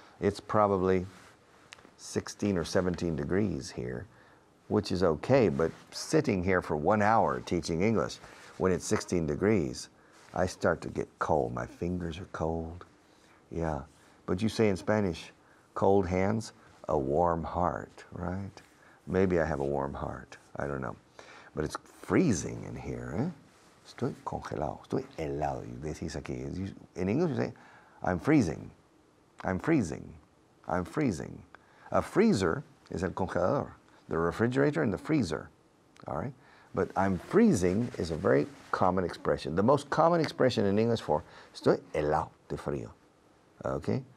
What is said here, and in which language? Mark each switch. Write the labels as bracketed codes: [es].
[en] It's probably 16 or 17 degrees here, which is okay, but sitting here for 1 hour teaching English, when it's 16 degrees, I start to get cold. My fingers are cold. Yeah, but you say in Spanish, cold hands, a warm heart, right? Maybe I have a warm heart, I don't know. But it's freezing in here, eh? [es] Estoy congelado, estoy helado, decís aquí. [en] In English you say, I'm freezing, I'm freezing, I'm freezing. A freezer is [es] el congelador, [en] the refrigerator and the freezer, all right? But I'm freezing is a very common expression. The most common expression in English for [es] estoy helado de frío. [en] Okay?